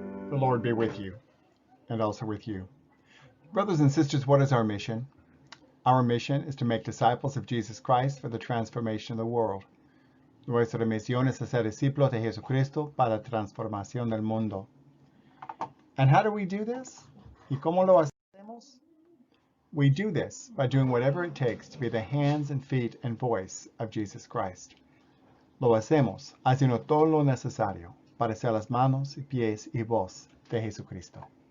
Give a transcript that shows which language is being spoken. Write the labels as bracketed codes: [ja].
[en] The Lord be with you, and also with you. Brothers and sisters, what is our mission? Our mission is to make disciples of Jesus Christ for the transformation of the world. [es] Nuestra misión es hacer discípulos de Jesucristo para la transformación del mundo. [en] And how do we do this? [es] ¿Y cómo lo hacemos? [en] We do this by doing whatever it takes to be the hands and feet and voice of Jesus Christ. [es] Lo hacemos haciendo todo lo necesario para ser las manos y pies y voz de Jesucristo.